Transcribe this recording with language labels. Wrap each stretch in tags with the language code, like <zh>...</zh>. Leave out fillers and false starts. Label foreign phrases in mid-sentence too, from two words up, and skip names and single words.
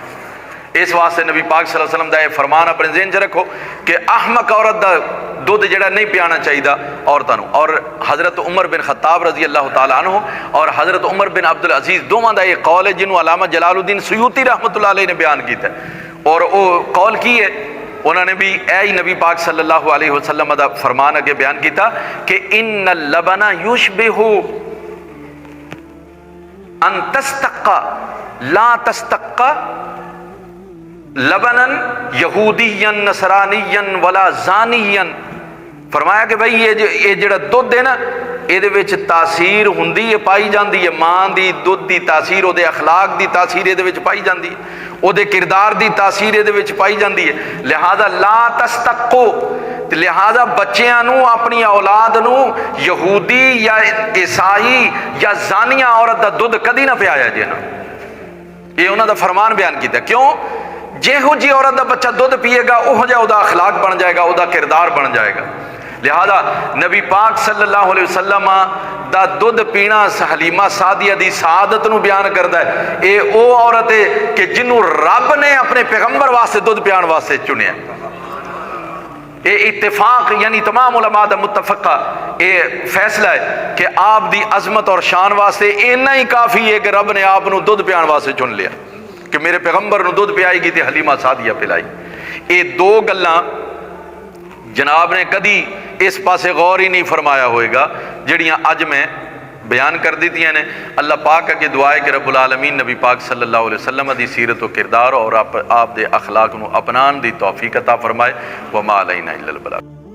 <ur>اس واسطے نبی پاک</ur> <ar>صلى الله عليه وسلم</ar> <ur>کا یہ فرمان اپنے ذہن چ رکھو کہ احمق عورت کا دودھ جیہڑا نہیں پیانا چاہیے عورتوں نوں. اور حضرت عمر بن خطاب</ur> <ar>رضي الله تعالى عنه</ar> <ur>اور حضرت عمر بن عبد العزیز دوواں دا یہ قول ہے جنہوں نے علامہ جلال الدین سیوطی</ur> <ar>رحمة الله عليه</ar> <ur>نے بیان کیا.</ur> <pa>اور وہ قول کی ہے، انہوں نے بھی اے نبی پاک</pa> <ar>صلى الله عليه وسلم</ar> <pa>کا فرمان اگے بیان کیا کہ</pa> <ar>إن اللبن يشبه أن تستقى لا تستقى لبنا يهوديا نصرانيا ولا زانيا.</ar> <pa>فرمایا کہ بھائی یہ جیہڑا دودھ ہے نا، یہ وچ تاثیر ہندی ہے، پائی جاتی ہے. ماں دی دودھ کی تاثیر، اوہدے اخلاق کی تاثیر یہ پائی جاتی ہے، اوہدے کردار کی تاثیر یہ پائی جاتی ہے. لہٰذا</pa> <ar>لا تستقوا,</ar> <pa>لہٰذا بچیاں نوں اپنی اولاد نوں یہودی یا عیسائی یا زانیہ عورت کا دودھ کدی نہ پیایا جے نا.</pa> <ur>یہ انہوں نے فرمان بیان کیا. کیوں?</ur> <pa>جیہو جی عورت کا بچہ دودھ پیئے گا اوہو جیہا اوہدا اخلاق بن جائے گا، اوہدا کردار بن جائے گا. لہٰذا نبی پاک</pa> <ar>صلى الله عليه وسلم</ar> <pa>دا دودھ پینا حلیمہ سعدیہ دی شہادت نوں بیان کرتا ہے. یہ وہ عورت ہے کہ جنہوں رب نے اپنے پیغمبر واسطے دودھ پیاون واسطے چنیا. یہ اتفاق یعنی تمام علما دا متفقہ یہ فیصلہ ہے کہ آپ دی عظمت اور شان واسطے اِنا ہی کافی ہے کہ رب نے آپ نوں دودھ پیاون واسطے چن لیا کہ میرے پیغمبر نوں دودھ پیائے گی تو حلیمہ سعدیہ پلائی. یہ دو گلاں جناب نے کدی اس پاسے غور ہی نہیں فرمایا ہوئے گا جیہڑیاں اج میں بیان کر دتیاں نے. اللہ پاک اگے دعا ہے کہ رب العالمین نبی پاک</pa> <ar>صلى الله عليه وسلم</ar> <pa>دی سیرت و کردار اور آپ دے اخلاق نوں اپناون دی توفیق عطا فرمائے.</pa> <ar>وما علينا إلا البلاغ.</ar>